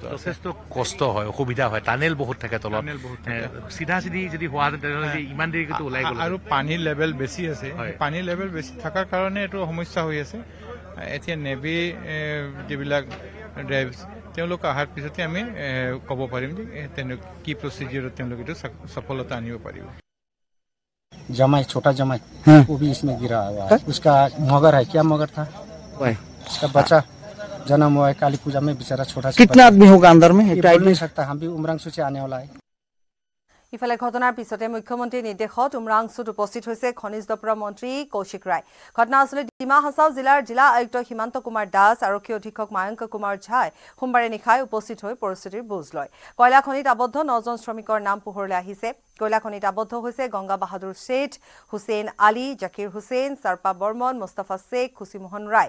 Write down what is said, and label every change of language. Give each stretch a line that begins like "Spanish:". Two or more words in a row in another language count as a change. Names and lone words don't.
Assamese: যথেষ্ট কষ্ট হয় অসুবিধা হয় টানেল বহুত থাকে তলত চিধা চিধি যদি হোৱাহেঁতেন তেনেহ'লে ইমান দেৰিকৈ ওলাই গ'ল আৰু পানীৰ লেভেল বেছি আছে পানীৰ লেভেল বেছি থকাৰ কাৰণে এইটো সমস্যা হৈ আছে এতিয়া নেভি যিবিলাক ড্ৰাইভ তেওঁলোক অহাৰ পিছতে আমি ক'ব পাৰিম যে কি প্ৰচিডিউৰত তেওঁলোকে এইটো সফলতা আনিব পাৰিব
Hindi: जमाई छोटा जमाई वो भी इसमें गिरा हुआ है उसका मगर है क्या मगर था उसका बच्चा जन्म हुआ है काली पूजा में बेचारा छोटा कितना आदमी होगा अंदर में बोल नहीं सकता हम भी उमरंगसू से आने वाला है
Assamese: ইফালে ঘটনাৰ পিছতে মুখ্যমন্ত্ৰীৰ নিৰ্দেশত উমৰাংচুত উপস্থিত হৈছে খনিজ দপ্তৰৰ মন্ত্ৰী কৌশিক ৰায়। ঘটনাস্থলীত ডিমা হাছাও জিলাৰ জিলা আয়ুক্ত সীমান্ত কুমাৰ দাস, আৰক্ষী অধীক্ষক মায়ংক কুমাৰ ঝাই সোমবাৰে নিশাই উপস্থিত হৈ পৰিস্থিতিৰ বুজ লয়। কয়লা খনিত আবদ্ধ 9জন শ্ৰমিকৰ নাম পোহৰলৈ আহিছে। কয়লা খনিত আবদ্ধ হৈছে গংগা বাহাদুৰ শেঠ, হুছেইন আলী, জাকিৰ হুছেইন, চাৰপা বৰ্মন, মুস্তাফা শেখ, খুচিমোহন ৰায়।